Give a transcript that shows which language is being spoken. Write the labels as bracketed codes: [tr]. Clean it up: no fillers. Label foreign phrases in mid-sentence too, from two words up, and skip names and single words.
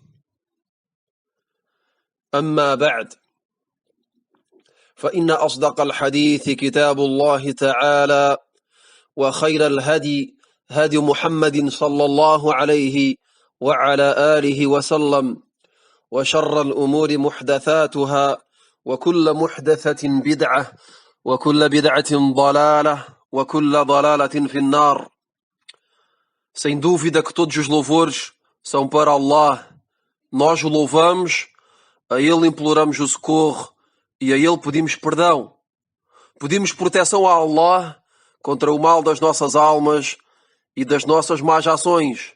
[ar] أما بعد فإن أصدق الحديث كتاب الله تعالى وخير الهدي هدي محمد صلى الله عليه وعلى آله وسلم وشر الأمور محدثاتها وكل محدثة بدعة وكل بدعة ضلالة وكل ضلالة في النار. [pt] Sem dúvida que todos os louvores são para Allah. Nós o louvamos, a Ele imploramos o socorro e a Ele pedimos perdão. Pedimos proteção a Allah contra o mal das nossas almas e das nossas más ações.